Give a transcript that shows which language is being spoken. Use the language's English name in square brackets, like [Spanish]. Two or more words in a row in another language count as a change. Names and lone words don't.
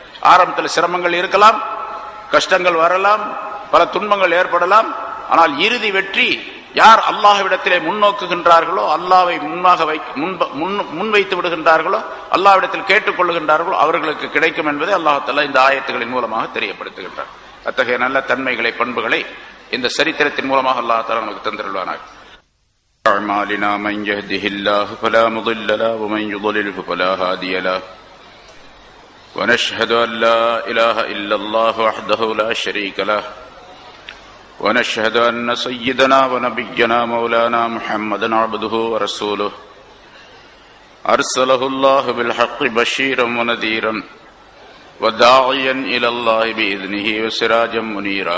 [Tamil] ஆரம்பத்தில் சிரமங்கள் இருக்கலாம், கஷ்டங்கள் வரலாம், பல துன்பங்கள் ஏற்படலாம், ஆனால் இறுதி வெற்றி யார் அல்லாஹ்விடத்திலே முன்னோக்குகின்றார்களோ, அல்லாஹ்வை முன்வைத்து விடுகின்றார்களோ, அல்லாஹ்விடத்தில் கேட்டுக்கொள்ளுகின்றார்களோ அவர்களுக்கு கிடைக்கும் என்பதை [Arabic] الله تعالى [Tamil] இந்த ஆயத்துகளின் மூலமாக தெரியப்படுத்துகின்றார். அத்தகைய நல்ல தன்மைகளை, பண்புகளை இந்த சரித்திரத்தின் மூலமாக [Arabic] الله تعالى [Tamil] நமக்கு தந்திருவானாக. [Arabic] أعمالنا من يهده الله فلا مضل له ومن يضلله فلا هادي له ونشهد أن لا إله إلا الله وحده لا شريك له ونشهد أن سيدنا ونبينا مولانا محمدا عبده ورسوله أرسله الله بالحق بشيرا ونذيرا وداعيا إلى الله بإذنه وسراجا منيرا.